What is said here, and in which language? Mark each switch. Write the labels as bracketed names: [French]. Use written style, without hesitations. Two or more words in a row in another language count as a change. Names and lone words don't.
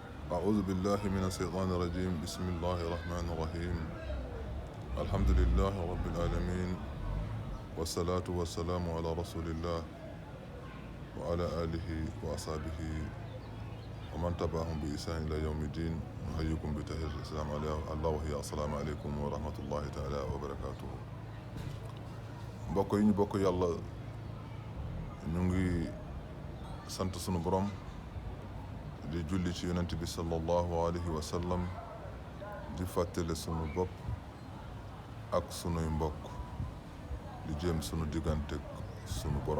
[Arabic] أعوذ بالله من الشيطان الرجيم بسم الله الرحمن الرحيم الحمد لله رب العالمين والصلاة والسلام على رسول الله وعلى آله وأصحابه ومن تبعهم بإحسان إلى يوم الدين نحييكم بتحية الإسلام الله وهي السلام عليكم ورحمة الله تعالى وبركاته. [Wolof] mbokk yi ñu bokk yàlla ñu ngi sant sunu borom di julli ci yonent bi [Arabic] صلى الله عليه وسلم [Wolof] di fàttale sunu bopp ak sunuy mbokk di jéem sunu diggante sunu borom.